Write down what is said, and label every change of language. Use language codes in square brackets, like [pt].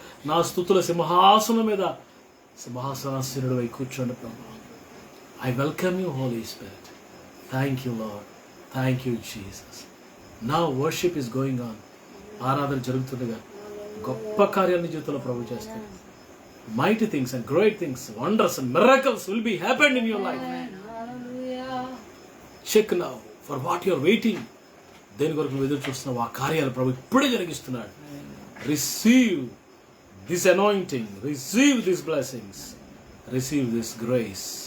[te] నా స్తుతుల సింహాసనం మీద సింహాసనాసీనుడు అయి కూర్చోండి ప్రభు. [en] I welcome you, Holy Spirit. Thank you, Lord. Thank you, Jesus. Now worship is going on. [te] ఆరాధన జరుగుతుండగా గొప్ప కార్యాన్ని జీవితంలో ప్రభు చేస్తాడు. [en] Mighty things and great things, wonders and miracles will be happened in your life. Check now for what you are waiting. [te] దేని కొరకు నువ్వు ఎదురు చూస్తున్నావు, ఆ కార్యాలు ప్రభు ఇప్పుడే జరిగిస్తున్నాడు. [en] Receive this anointing, receive these blessings, receive this grace.